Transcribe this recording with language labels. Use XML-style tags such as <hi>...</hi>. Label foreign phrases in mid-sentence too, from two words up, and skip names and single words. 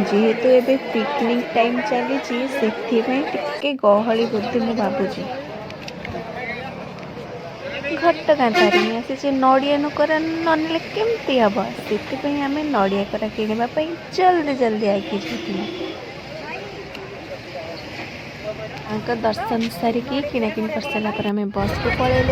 <or>ଯେହେତୁ ଏବେ</or> <en>picnic time</en> <or>ଚାଲିଛି ସେଥିପାଇଁ ଟିକେ ଗହଳି ବୋଧେ ମୁଁ ଭାବୁଛି। ଘଟଗାଁ ତାରିଣୀ ଆସିଛି ନଡ଼ିଆ ନୁକରା ନନେଲେ କେମିତି ହେବ, ସେଥିପାଇଁ ଆମେ ନଡ଼ିଆ କୋରା କିଣିବା ପାଇଁ</or> <hi>जल्दी जल्दी</hi> <or>ଆଗେଇ ଯାଇଥିଲୁ। ମା ଦର୍ଶନ ସାରିକି କିଣାକିଣି କରି ସାରା ପରେ ଆମ ବସ୍ କୁ ପଳେଇଲୁ।</or>